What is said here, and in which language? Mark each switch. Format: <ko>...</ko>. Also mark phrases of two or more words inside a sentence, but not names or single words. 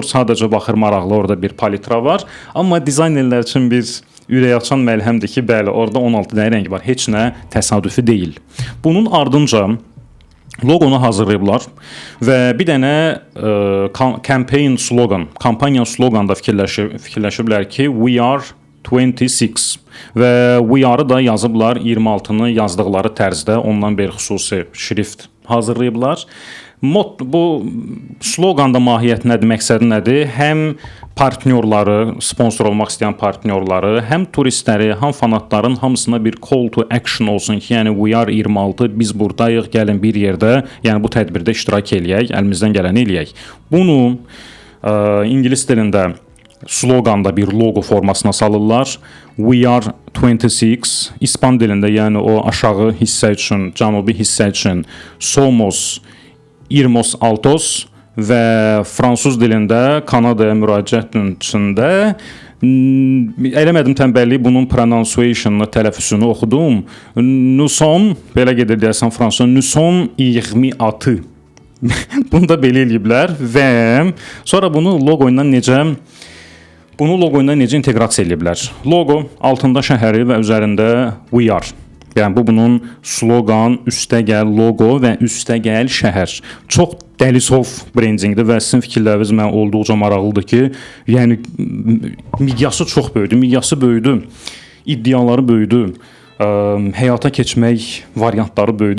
<az>Sadəcə baxır maraqlı, orada bir palitra var. Amma dizaynerlər üçün bir ürəkaçan məlhəmdir ki, bəli, orada 16 dənə rəng var. Heç nə təsadüfi deyil. Bunun ardınca loqonu hazırlayıblar və bir dənə kampaniya sloqanda fikirləşiblər ki,</az> <en>we are 26</en> <az>və</az> <en>we are-</en> <az>ı da yazıblar 26-nı yazdıqları tərzdə, ondan bir xüsusi şrift hazırlayıblar. Bu sloqanda mahiyyəti nədir, məqsədi nədir? Həm partnyorları, sponsor olmaq istəyən partnyorları, həm turistləri, həm fanatların hamısına bir</az> <en>call to action</en> <az>olsun ki, yəni</az> <en>we are 26,</en> <az>biz buradayıq, gəlin bir yerdə, yəni bu tədbirdə iştirak eləyək, əlimizdən gələni eləyək. Bunu ingilis dilində sloqanda bir loqo formasına salırlar.</az> <en>We are 26</en> <az>İspan dilində, yəni o aşağı hissə üçün, cənubi hissə üçün</az> <es>somos 26</es> <az>və fransız dilində Kanadaya müraciətin içində eləmədim tənbəllik, bunun pronunciation-ını, tələffüzünü oxudum.</az> <fr>Nous sommes,</fr> <az>belə gedir deyəsən fransız,</az> <fr>nous sommes 26.</fr> <az>Bunu da belə eləyiblər və sonra bunu loqo ilə necə inteqrasiya eləyiblər? Loqo altında şəhəri və üzərində</az> <en>we are.</en> <az>Yəni bu bunun sloqan, üstəgəl loqo və üstəgəl şəhər. Çox dəlisov brendinqdir və sizin fikirləriniz mənə olduqca maraqlıdır ki, yəni miqyası çox böyüdü, iddiaları böyüdü, həyata keçmək variantları böyüdü.</az>